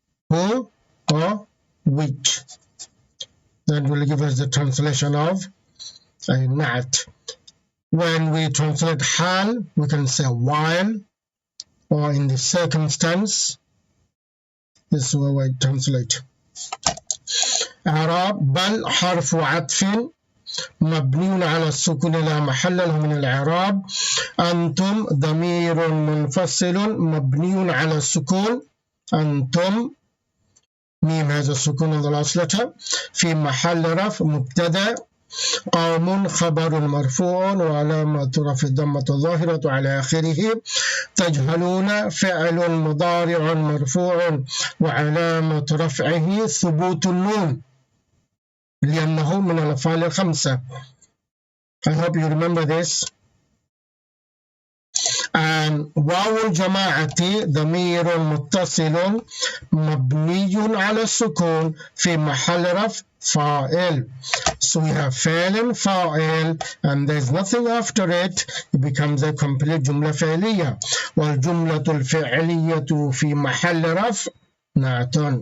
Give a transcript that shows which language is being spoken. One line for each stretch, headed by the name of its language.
English: Who or which. That will give us the translation of na'at. When we translate hal, we can say while, or in the circumstance. This is where we translate.
Arabic: إعراب بل حرف عطف مبني على السكون لا محل له من الإعراب. أنتم ضمير منفصل مبني على السكون. أنتم ميم هذا السكون
English: on the last letter
Arabic: في محل رفع مبتدأ. قوم خبر مرفوع وعلامة رفع الضمة الظاهرة على آخره. تجهلون فعل مضارع مرفوع وعلامة رفعه ثبوت النون لأنه من الأفعال الخمسة.
English: I hope you remember this.
Arabic: And واو الجماعة ضمير متصل مبني على السكون في محل رفع فاعل.
English: So we have فعل فاعل and there's nothing after it. It becomes a complete جملة فعلية.
Arabic: والجملة الفعلية في محل رفع نعت.